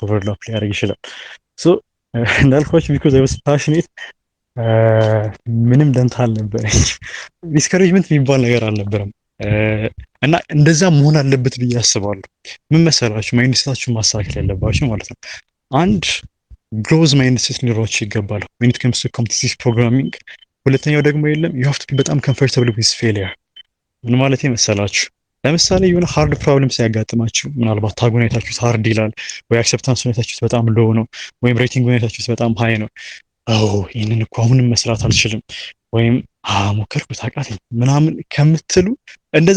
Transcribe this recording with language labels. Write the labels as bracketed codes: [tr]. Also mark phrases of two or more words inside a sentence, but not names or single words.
[am] ኦቨርላፕ ሊያደርግ ይችላል። ሶ እንዳልኳችሁ [en] because I was passionate [am] ምንም ደንታ አልነበረኝ። ዲስከሬጅመንት የሚባል ነገር አልነበረም እና እንደዛ መሆን አለበት ብዬ አስባለሁ። ምን መሰላችሁ ማይንድሴታችሁን ማስተካከል ያለባችሁ ማለት ነው። አንድ [en] growth mindset [am] ሊኖራችሁ ይገባል [en] when it comes to competitive programming። [am] ሁለተኛው ደግሞ የለም [en] you have to be [am] በጣም [en] comfortable with failure። [am] ምን ማለት መሰላችሁ? ለምሳሌ የሆነ [en] hard problem [am] ሲያጋጥማችሁ ምናልባት ታግ ሁኔታችሁት ሃርድ ይላል ወይ አክሰፕታንስ ሁኔታችሁት በጣም ሎው ነው ወይም ሬቲንግ ሁኔታችሁት በጣም ሃይ ነው። ይህንን እኮ አሁንም መስራት አልችልም ወይም ሞከርኩት አቃተኝ ምናምን ከምትሉ እንደዛ